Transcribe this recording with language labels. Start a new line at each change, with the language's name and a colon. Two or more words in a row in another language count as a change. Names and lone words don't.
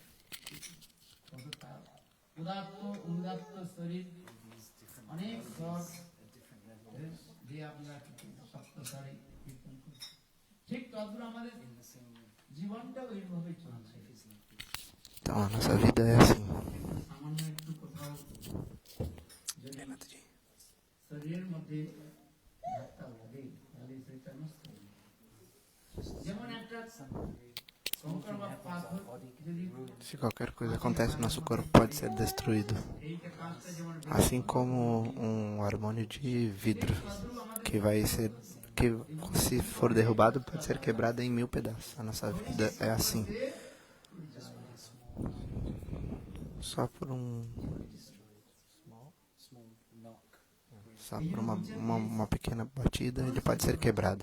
Bangla: উদাত্ত উদাত্ত শরীর অনেক রস দিয়ে আমরা সপ্তসারে কীর্তন করছি। ঠিক তদ্রুপ আমাদের জীবনটা ওইভাবে চলছে।
Portuguese: Então a nossa vida é assim.
Bangla: সামান্য একটু কোথাও যদি শরীরের মধ্যে ধাক্কা লাগে তাহলে সেটা নষ্ট হয়ে যায়। যেমন একটা কঙ্কর বা পাথর যদি
Portuguese: Se qualquer coisa acontece, nosso corpo pode ser destruído.
Bangla: এইটা কাজটা যেমন
Portuguese: Assim como um harmônio de vidro que vai ser, que se for derrubado pode ser quebrado em 1000 pedaços. A nossa vida é assim. Só por uma pequena batida ele pode ser quebrado.